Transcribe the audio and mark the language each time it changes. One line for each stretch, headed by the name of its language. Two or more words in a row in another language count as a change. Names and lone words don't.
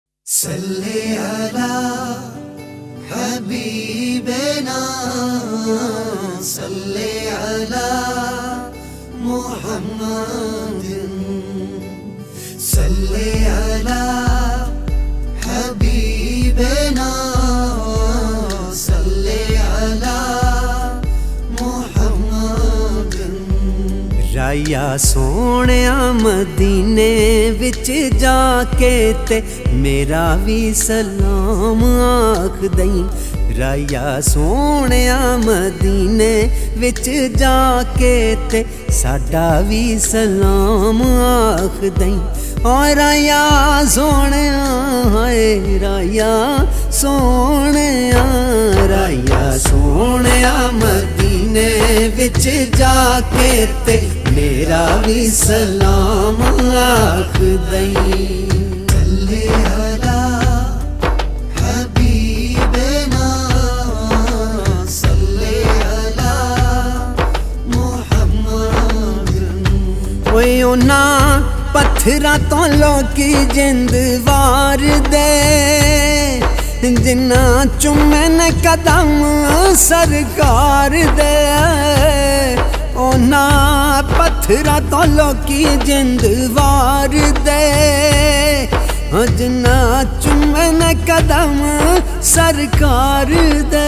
Arabic: صل على حبيبنا صل على محمد صل على حبيبنا صل على محمد.
Punjabi: رایا سوہݨیا مدینے وچ جاکے تے میرا بھی سلام آکھ دئیں. رایا سوہݨیا مدینے وچ جاکے تے ساڈا بھی سلام آکھ دئیں. اور رایا سوہݨیا ہائے رایا سوہݨیا، رایا سوہݨیا مدینے وچ جاکے تے میرا بھی سلام آکھ دئیں.
Arabic: صل على حبيبنا صل على محمد.
Punjabi: اوئے اُنہاں پتھراں توں لوکی جند وار دے، جنہاں چُمن قدم سرکار دے. اوناں پتھراں توں لوکی جند وار دے، جنہاں چُمن قدم سرکار دے.